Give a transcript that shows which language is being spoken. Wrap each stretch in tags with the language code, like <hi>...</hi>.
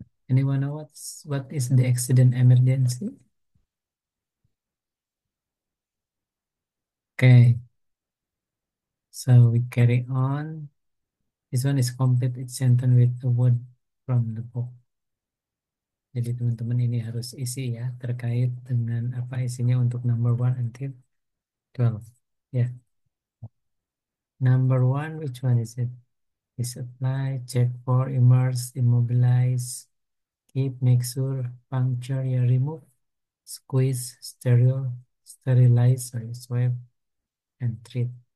<en>Anyone know what is the accident emergency? Okay, so we carry on. This one is complete each sentence with a word from the book.</en> <id>Jadi teman-teman ini harus isi ya terkait dengan apa isinya untuk</id> <en>number 1 until 12. Ya, number 1, which one is it? Is apply, check for, immerse, immobilize, keep, make sure, puncture, ya remove, squeeze, sterilize, sorry, swipe, and treat.</en>